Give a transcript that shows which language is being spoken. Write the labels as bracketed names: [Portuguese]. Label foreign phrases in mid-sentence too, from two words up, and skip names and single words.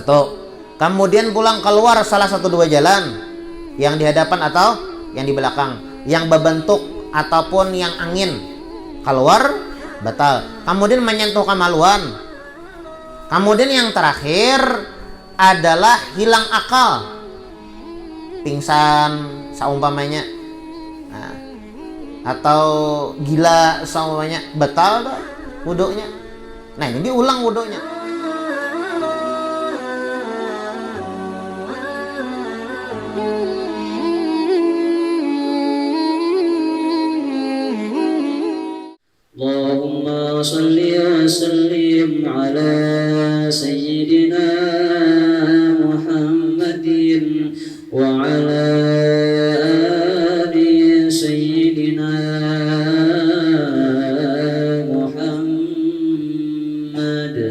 [Indonesian] Kemudian pulang keluar salah satu 2 jalan, yang di hadapan atau yang di belakang, yang berbentuk ataupun yang angin, keluar batal. Kemudian menyentuh kemaluan. Kemudian yang terakhir adalah hilang akal, pingsan saumpamanya, nah, atau gila saumpamanya, batal dah wudunya. Nah ini diulang wudunya. [Arabic] اللهم صل وسلم على سيدنا محمد وعلى آل سيدنا محمد